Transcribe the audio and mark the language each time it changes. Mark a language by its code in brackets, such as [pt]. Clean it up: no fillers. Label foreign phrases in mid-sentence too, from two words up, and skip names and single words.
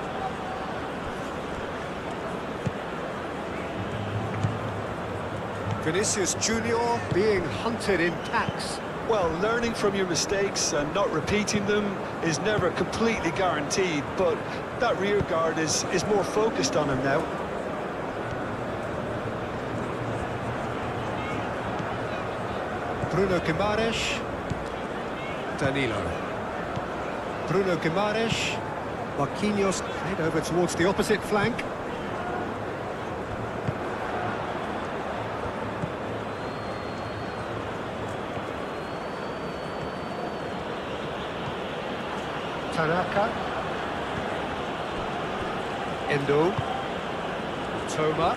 [en] Vinicius Junior being hunted in packs. Well, learning from your mistakes and not repeating them is never completely guaranteed, but that rear guard is more focused on him now. Bruno Guimaraes. Danilo. Bruno Guimaraes. Marquinhos head over towards the opposite flank. Tanaka. Endo. Toma.